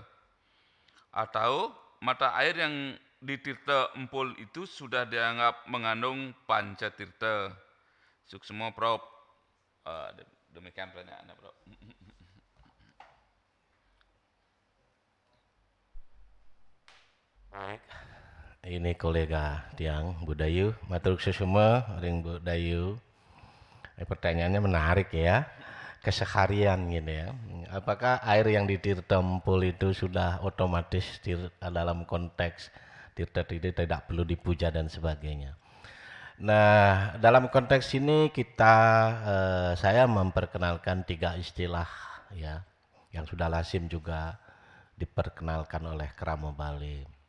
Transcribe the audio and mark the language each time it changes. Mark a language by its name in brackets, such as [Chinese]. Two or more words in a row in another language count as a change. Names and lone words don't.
[Indonesian] Atau mata air yang di Tirta Empul itu sudah dianggap mengandung pancatirta? Suksmo Prof. Demikian pertanyaannya, Prof. Baik. ini kolega tiang Budayu, [Balinese] matur semua ring [Indonesian] Budayu. Pertanyaannya menarik ya, keseharian gitu ya. Apakah air yang di Tirta Empul itu sudah otomatis dalam konteks Tirta itu tidak perlu dipuja dan sebagainya? Nah, dalam konteks ini saya memperkenalkan 3 istilah ya, yang sudah lazim juga diperkenalkan oleh Kramo Bali.